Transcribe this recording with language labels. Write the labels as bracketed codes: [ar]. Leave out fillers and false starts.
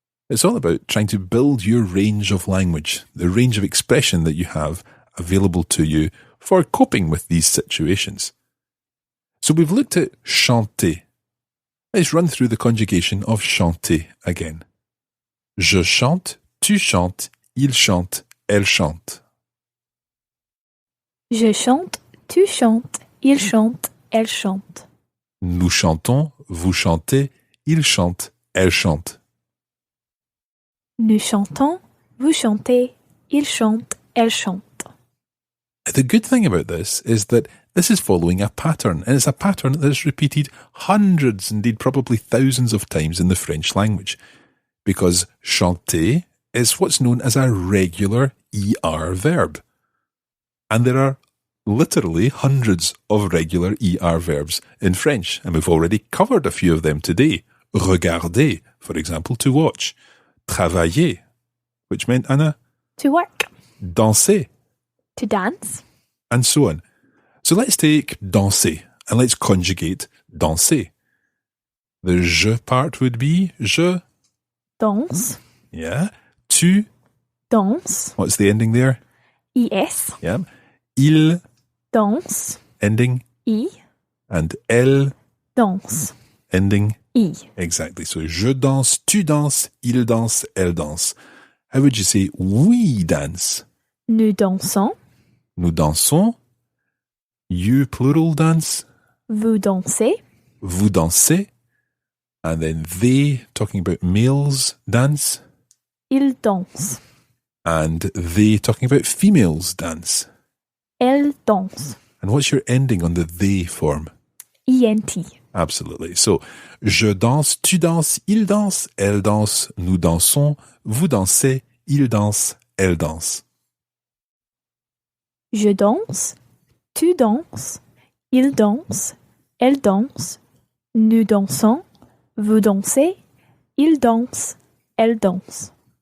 [en] It's all about trying to build your range of language, the range of expression that you have available to you for coping with these situations. So we've looked at chanter. Let's run through the conjugation of chanter again. [fr] Je chante, tu chantes, il chante, elle chante. Je chante, tu chantes, il chante, elle chante. Nous chantons, vous chantez, il chante, elle chante. Nous chantons, vous chantez, il chante, elle chante. [en] The good thing about this is that this is following a pattern, and it's a pattern that is repeated hundreds, indeed probably thousands of times in the French language, because chanter is what's known as a regular ER verb. And there are literally hundreds of regular ER verbs in French, and we've already covered a few of them today. Regarder, for example, to watch. Travailler, which meant, Anna? To work. [fr] Danser. [en] To dance. And so on. So let's take danser and let's conjugate danser. The je part would be je. [fr] Danse. [en] Yeah. Tu. [fr] Danse. [en] What's the ending there? IS. Yeah. Il. [fr] Danse. [en] Ending. I. And elle. [fr] Danse. [en] Ending. I. Exactly. [fr] So je danse, tu danses, il danse, elle danse. [en] How would you say we dance? [fr] Nous dansons. Nous dansons. [en] You plural dance. [fr] Vous dansez. Vous dansez. [en] And then they, talking about males, dance. [fr] Ils dansent. [en] And they, talking about females, dance. [fr] elle danse. [en] And what's your ending on the they form? INT. Absolutely. [fr] So, je danse, tu danses, il danse, elle danse, nous dansons, vous dansez, il danse, elle danse. Je danse, tu danses, il danse, elle danse, nous dansons, vous dansez, il danse, elle danse.